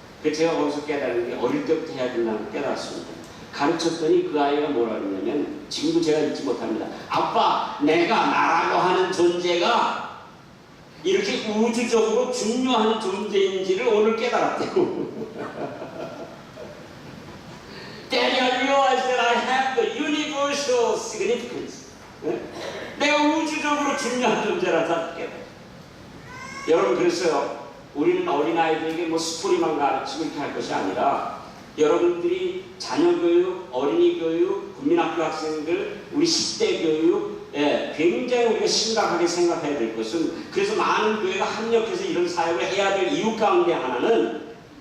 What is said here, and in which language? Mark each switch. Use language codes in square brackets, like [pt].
[ko] 그래서 제가 거기서 깨달은 게 어릴 때부터 해야 된다는 걸 깨달았습니다. 가르쳤더니 그 아이가 뭐라 그러냐면, 지금도 제가 잊지 못합니다. 아빠, 내가 나라고 하는 존재가 이렇게 우주적으로 중요한 존재인지를 오늘 깨달았대요. [en] Daddy, I realize that I have the universal significance. [ko] 내가 우주적으로 중요한 존재라서 깨달았어요. 여러분, 그랬어요. 우리는 어린아이들에게 스토리만 가르치고 이렇게 할 것이 아니라 여러분들이 자녀교육, 어린이교육, 국민학교 학생들, 우리 10대 교육, 굉장히 우리가 심각하게 생각해야 될 것은, 그래서 많은 교회가 합력해서 이런 사역을 해야 될 이유 가운데 하나는